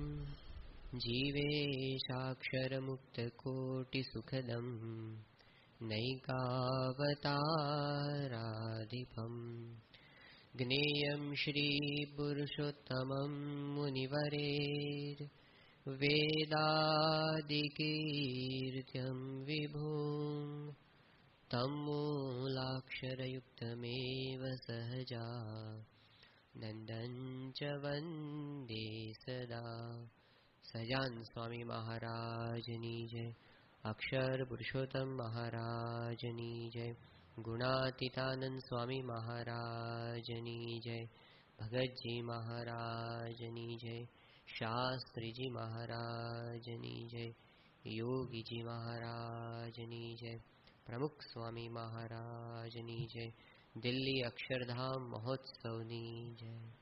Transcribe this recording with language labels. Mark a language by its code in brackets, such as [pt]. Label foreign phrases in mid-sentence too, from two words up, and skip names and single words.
[sa] जीवेशाक्षरमुक्तकोटिसुखदं नैकावताराधिपम् ज्ञेयं श्रीपुरुषोत्तमं मुनिवरेर् वेदादिकीर्त्यं विभुम् तं मूलाक्षरयुक्तमेव सहजा नन्दं च वन्दे सदा। [gu] સહજાન સ્વામી મહારાજની જય, અક્ષર પુરુષોત્તમ મહારાજની જય, ગુણાતીતાનંદ સ્વામી મહારાજની જય, ભગતજી મહારાજની જય, શાસ્ત્રીજી મહારાજની જય, યોગીજી મહારાજની જય, પ્રમુખ સ્વામી મહારાજની જય, દિલ્હી અક્ષરધામ મહોત્સવની જય.